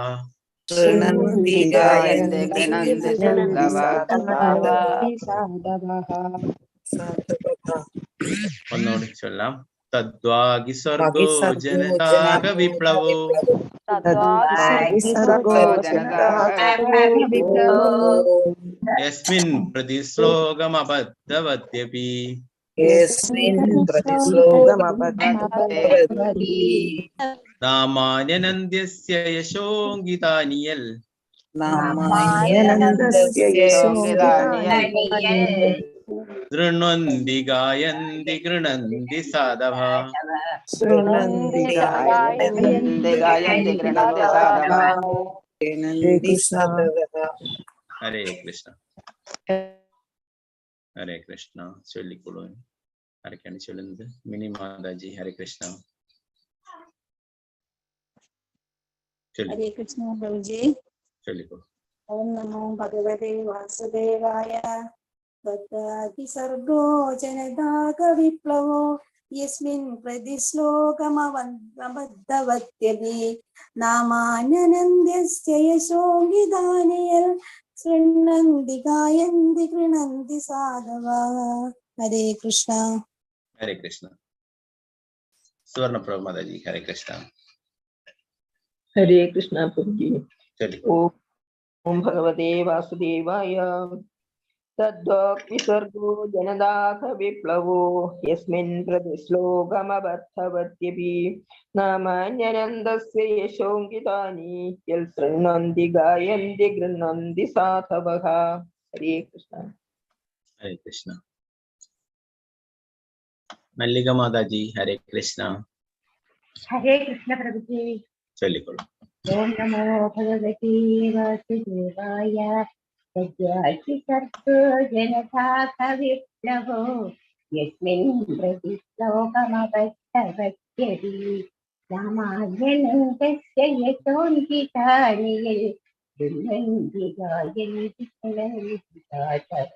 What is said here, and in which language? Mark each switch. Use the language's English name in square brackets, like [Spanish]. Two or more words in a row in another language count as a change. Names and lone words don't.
[Malayalam] ഒന്നുകൂടി ചൊല്ലാം. [Sanskrit] തദ്വാഗി സർഗോ ജനതാക വിപ്ലവോ യസ്മിൻ പ്രതിശ്ലോകമബദ്ധവദ്യപി നാമാന്യനന്ദ്യസ്യ യശോഗിതാനിയൽ शृण्वन्ति गायन्ति गृणन्ति साधवः. शृण्वन्ति गायन्ति गृणन्ति साधवः. Hare Krishna. Hare Krishna. Hare Krishna. [Malayalam] ചൊല്ലിക്കൊള്ളൂ. ആരൊക്കെയാണ് ചൊല്ലുന്നത്? മിനി മാതാജി. [Sanskrit] ഹരേ കൃഷ്ണ. ഹരേ കൃഷ്ണ പ്രഭുജി. [Malayalam] ചൊല്ലിക്കൊള്ളൂ. [Sanskrit] ഓം നമോ ഭഗവതേ വാസുദേവായ. തത്രാപി സർഗോ ജനതാക വിപ്ലവോ യസ്മിൻ പ്രതിശ്ലോകമബദ്ധവത്യപി നാമാന്യനന്ദ്യസ്യ യശോവിധാനയൽ ശൃണ്വന്തി ഗായന്തി ഗൃണന്തി സാധവഃ. ഹരേ കൃഷ്ണ. ഹരേ കൃഷ്ണ. സുവർണപ്രഭ മാതാജി. ഹരേ കൃഷ്ണ. Hare Krishna Prabhuji. [Malayalam] ചൊല്ലിക്കൊള്ളൂ. [Sanskrit] ॐ भगवते वासुदेवाय। तद्वाग्विसर्गो जनताघविप्लवो यस्मिन् प्रतिश्लोकमबद्धवत्यपि नामान्यनन्तस्य यशोऽङ्कितानि यत् शृण्वन्ति गायन्ति गृणन्ति साधवः. Hare Krishna. ഹരേ കൃഷ്ണ. മല്ലിക മാതാജി. ഹരേ കൃഷ്ണ. ഹരേ കൃഷ്ണ പ്രഭുജി. [Malayalam] ചൊല്ലിക്കൊള്ളൂ. [Sanskrit] ഓം നമോ ഭഗവതേ വാസുദേവായ. സർഗോ ജനതാക വിപ്ലവോ യസ്മിൻ പ്രതിശ്ലോകമബദ്ധവത്യപി രാമായണസ്യ യശോന്തിതാനി ഗൃഹന്തി ഗായന്തി ഗൃണന്തി സാധവഃ.